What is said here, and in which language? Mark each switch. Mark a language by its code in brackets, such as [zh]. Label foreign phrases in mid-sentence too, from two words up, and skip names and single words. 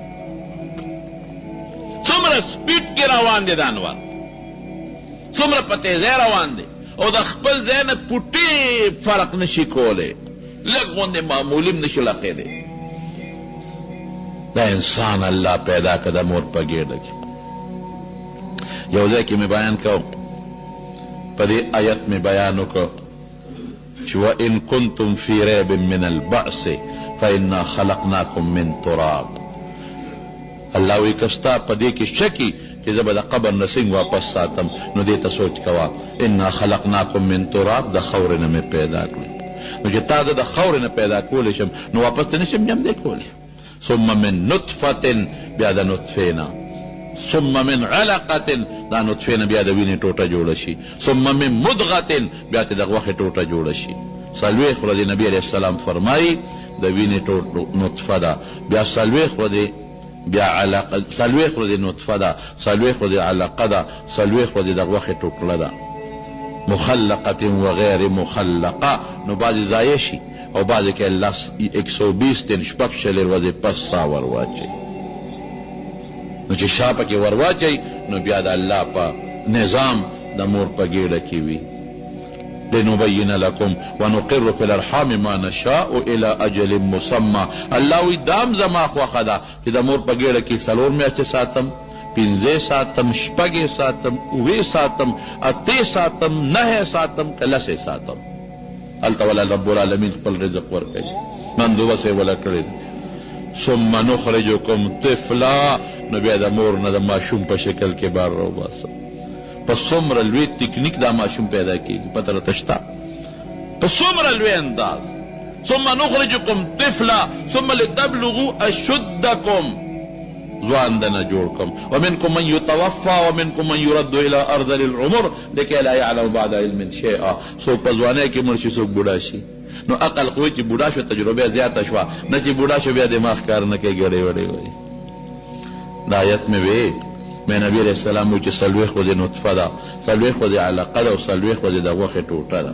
[ps] څومره سپیډ کې روان دی د انور څومره په تیزۍ روان دی او د خپل ځای نه پوټې فرق نشي کولی لږ غوندې معمولي هم نشي لقېدی دا انسان الله پیدا که د مور په ګېډه کې یو ځای کې مې بیان کوم په دې آیت مې بیان وکړ چې وإن [ar] کنتم فی ریب من البعث فإنا خلقناکم من تراب [ps] الله وی که ستا په دې کې شکی چې زه به د قبر نه څنګه واپس ساتم نو دې ته سوچ کوه [ar] انا خلقناکم من تراب [ps] د خاورې نه مې پیدا کړی نو چې تا زه د خاورې نه پیدا کولی شم نو واپس ته نه شم جمدی کولی [ar] ثم من نطفة [ps] بیا د نطفې نه [ar] ثم من [ps] علقة دا نطفې نه بیا د وینې ټوټه جوړه شي [ar] ثم من مدغة [ps] بیا ته د غوښې ټوټه جوړه شي 40 ورځې نبي [ar] علیه السلام [ps] فرمایي د وینې نطفه ده بیا 40 ورځې بیا علقه 40 ورځې نطفه ده 40 ورځې علقه ده 40 ورځې د غوښې ټوکړه ده [ar] مخلقة و غیر مخلقه [ps] نو بعضې ضایع شي او بعضې کې الله 120 دن شپږ شلې ورځې پس سا ور واچوي نو چې شا پکې ور واچوي نو بیا د الله په نظام د مور په ګېډه کې وي. [ar] لنبین لکم ونقر فی الارحام ما نشاء الى اجل مسمى. [ps] الله وی دام زما خوښه ده چې د مور په ګېډه کې 4 میاشتې ساتم، 15 ساتم، 6 ساتم، 9 ساتم، 8 ساتم، 9 ساتم، 10 ساتم. هلته ولا [ar] رب العالمین [ps] خپل رزق ورکوي، بندوبست یې ولا کړی. [ar] ثم نخرجکم طفلا، [ps] نو بیا د مور نه د ماشوم په شکل کې بار راوباسم. په څومره لوی تکنیک دا ماشوم پیدا کېږي پته راته شته، په څومره لوی انداز. [ar] ثم نخرجکم طفلا ثم لتبلغوا اشدکم، [ps] ځوان دنه جوړ کم. [ar] ومنکم من یتوفى ومنکم من یرد الى ارذل العمر لکي لا يعلم بعد علم شیئا. [ps] څوک په ځوانۍ کې مړ شي، څوک بوډا شي. نو عقل قوي چې بوډا شو تجربه زیاته شوه، نه چې بوډا شو بیا دماغ کار نه کوي، ګړې وړې وایي. دا آیت مې وی میں نبی [ar] علیہ السلام [ps] وی چې 4 خودې نطفه ده، 4 خودې علقه ده او 4 خودې د غوښې ټوټه ده.